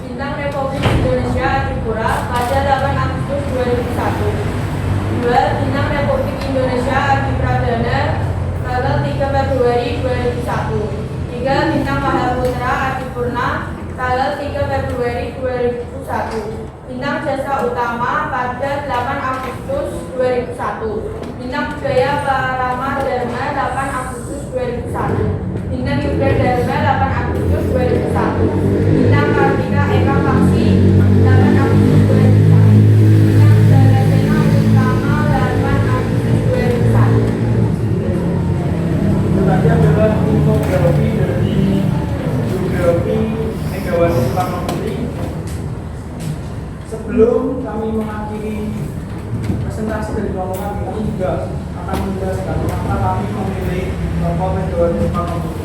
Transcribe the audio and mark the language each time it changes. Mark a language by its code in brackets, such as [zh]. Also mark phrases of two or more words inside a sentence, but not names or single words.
[id] Bintang Republik Indonesia Tripura pada 8 Agustus 2001. 2. Bintang Republik Indonesia Adi Pradana tanggal 3 Februari 2001. 3. Bintang Mahaputra Adi Purna tanggal 3 Februari 2001. Bintang Jasa Utama pada 8 Agustus 2001. Bintang Jaya Parama Dharma 8 Agustus 2001. Bintang Yuda Dharma 8 Agustus 2001. Bintang Kartika Eka Paksi 8 Agustus 2001. Bintang Darasena Utama 8 Agustus 2001. Tadi adalah infografi dari biografi Megawati Soekarno Putri. Sebelum kami mengakhiri presentasi dari kelompok kami juga akan menjelaskan mengapa kami memilih kelompok Megawati Soekarno Putri.